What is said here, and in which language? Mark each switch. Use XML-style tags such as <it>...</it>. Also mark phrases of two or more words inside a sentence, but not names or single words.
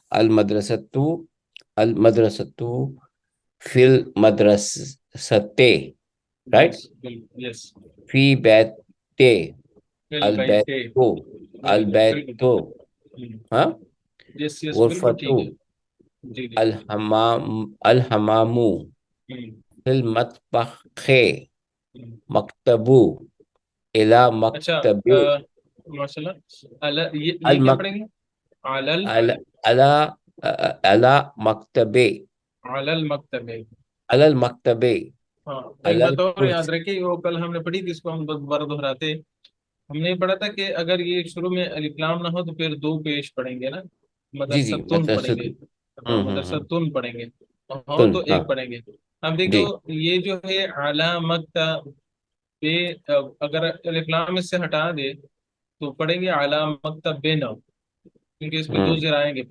<ar>تو وہ المدرسۃ المدرسۃ فی المدرستے،</ar> <ur>رائٹ.</ur> <en>Yes, yes.</en> <ar>فی بیتے، بالبیت. البیتو،</ar> <en>very good, بالکل.</en> <ar>البیتو، ہاں.</ar> <en>yes yes, بالکل</en> <ar>غرفتو،</ar> <ur>ٹھیک ہے. جی جی.</ur> <ar>الحمام، الحمامو، ہوں، فی المطبخ، ہوں. مکتبو، الی</ar> <ur>اچھا،</ur> <ar>مکتب، ماشاء اللہ.</ar> <ur>یہ کیا</ur> <ar>المک</ar> <ur>پڑھیں گے؟ علل.</ur> <ar>الا الا مکتب، علل مکتب. علی المکتب،</ar> <ur>ہاں، ایک</ur> <ar>علی</ar> <ur>بات اور یاد</ur> <ar>الکرسی.</ar> <ur>رکھیے، وہ کل ہم نے پڑھی تھی، اس کو ہم بار دہراتے. ہم نے پڑھا تھا کہ اگر یہ شروع میں الف لام نہ ہو تو پھر دو پیش پڑھیں گے نا. جی جی، مدرستون پڑھیں</ur> <ar>مدرسۃ.</ar> <ur>گے. ہاں، مدرستون پڑھیں گے. ہاں تو ہاں ایک پڑھیں گے. اب دیکھو، جی یہ جو ہے علامت بے، اگر الف لام اس سے ہٹا دے تو پڑھیں گے علامت بے نہ، کیونکہ اس پہ دو زیر آئیں گے پھر.</ur>